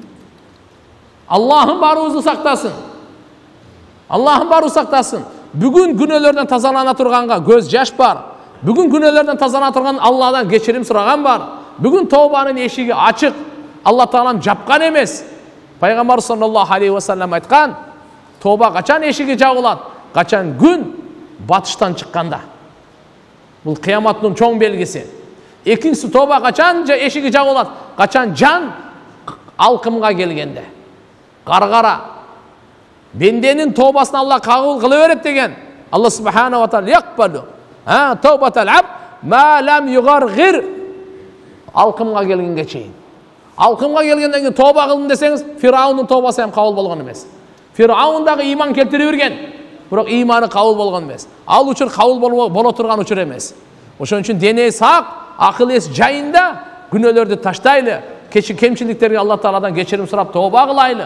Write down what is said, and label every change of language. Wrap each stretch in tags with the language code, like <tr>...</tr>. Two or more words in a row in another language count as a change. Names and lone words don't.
<ky>Аллахым барыбызды сактасын. Аллахым барыбызды сактасын. Бүгүн күнөөлөрдөн тазалана турганга көз жаш бар. Бүгүн күнөөлөрдөн тазалана турган Алладан кечирим сураган бар. Бүгүн тообанын эшиги ачык. Алла Таалам жапкан эмес. Пайгамбар</ky> <ar>صلى الله عليه وسلم</ar> <ky>айткан, тоба качан эшиги жабылат? Качан күн батыштан чыкканда. Бул кыяматтын чоң белгиси. Экинчиси, тоба качан эшиги жабылат? Качан жан алкымга келгенде. Каргара. Бенденин тобасын Алла кабыл кыла берет деген.</ky> <ar>الله سبحانه وتعالى يقبل توبة العبد ما لم يغرغر.</ar> <ky>Алкымга келгенге чейин. Алкымга келгенден кийин тоба кылдым десеңиз, Фираундун тобасы ham кабыл болгон эмес. Фираунд дагы иман келтире берген, бирок иманы кабыл болгон эмес. Ал учур кабыл боло турган учур эмес. Ошон үчүн дене сак, акыл эс жайында күнөөлөрдү таштайлы, кемчиликтерге Алла Тааладан кечирим сурап тоба кылайлы.</ky>